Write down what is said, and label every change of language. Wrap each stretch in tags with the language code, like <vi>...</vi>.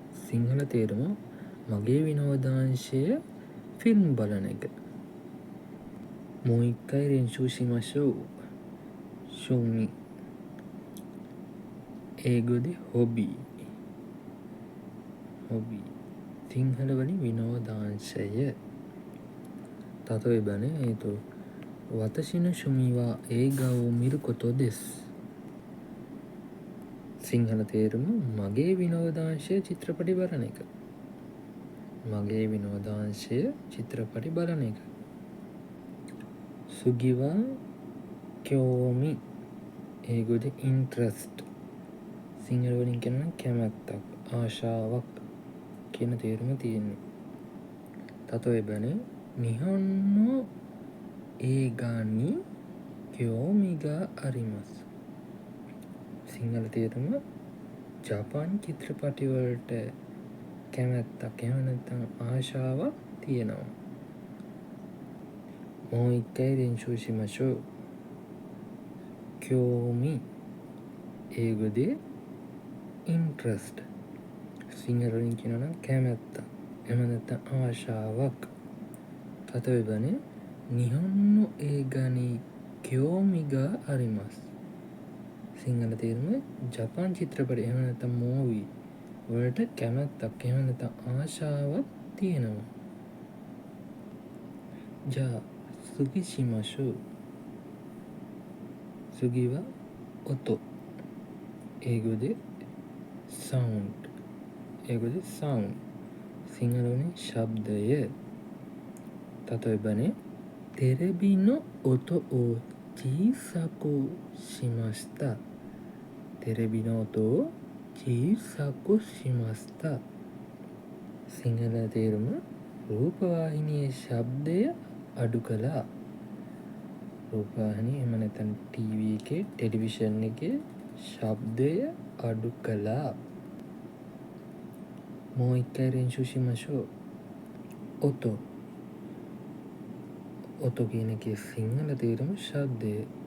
<si>සිංහල තේරුම මගේ විනෝදාංශය ෆිල්ම් බලන එක.</si> <ja>もう一回練習しましょう。趣味英語でホビー</ja> <si>සිංහල වලින් විනෝදාංශය</si> <ja>例えばね、私の趣味は映画を見ることです。</ja> <si>සිංහල තේරුම මගේ විනෝදාංශය චිත්‍රපටි බලන එක. මගේ විනෝදාංශය චිත්‍රපටි බලන එක.</si> <ja>次は興味英語で</ja> <si>interest සිංහල වලින් කියනවා කැමැත්තක් ආශාවක් කියන තේරුම තියෙනවා.</si> <ja>例えばね、日本の映画に興味があります。</ja> <si>සිංහල තේරුම ජපාන් චිත්‍රපටි වලට කැමැත්තක් එහෙම නැත්නම් ආශාවක් තියෙනවා.</si> <ja>もう一回練習しましょう。興味英語で</ja> <si>interest</si> <ja>シングルに</ja> <si>කියනවා නම් කැමැත්ත එහෙම නැත්නම් ආශාවක්.</si> <ja>例えばね、日本の映画に興味があります。</ja> <si>සිංහල තේරුම ජපාන් චිත්‍රපටි එහෙම නැත්නම් මූවි වලට කැමැත්තක් එහෙම නැත්නම් ආශාවක් තියෙනවා.</si> <ja>じゃあ次しましょう。次は音英語で sound 英語で sound シングルにශබ්දය。例えばね、テレビの音を小さくしました。テレビの音を小さくしました。</ja> <si>සිංහල තේරුම රූපවාහිනියේ ශබ්දය අඩු කළා. රූපවාහිනිය එහෙම නැත්නම් ටීවී එකේ ටෙලිවිෂන් එකේ ශබ්දය අඩු කළා.</si> <ja>もう一回練習しましょう。音</ja> <si>කියන එකේ සිංහල තේරුම ශබ්දය.</si>